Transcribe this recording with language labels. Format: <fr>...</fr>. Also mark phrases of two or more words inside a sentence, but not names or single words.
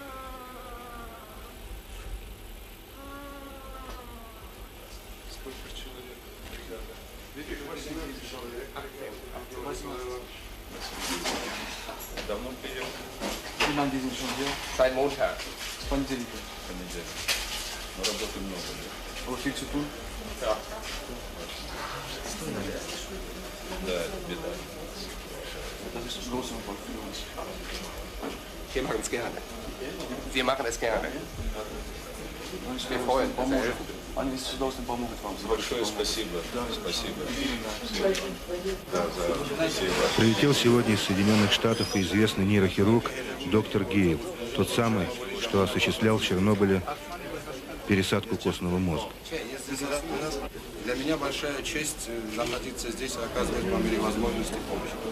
<ru>Давно приехал?</ru> <de>Seit Montag.</de> <ru>С понедельника. Но работы много, да?</ru> <de>Wo viel zu tun? Ja.</de> <ru>Да, это беда.</ru> <de>Das ist ein großer Erfolg für uns. Wir machen es gerne. Wir machen es gerne. Wir freuen uns.</de> <ru>Они с удовольствием помогут вам. Большое спасибо. Да, Спасибо. Прилетел сегодня из Соединенных Штатов и известный нейрохирург доктор Гейл, тот самый, что осуществлял в Чернобыле пересадку костного мозга. Для меня большая честь находиться здесь и оказывать по мере возможности помощь.</ru>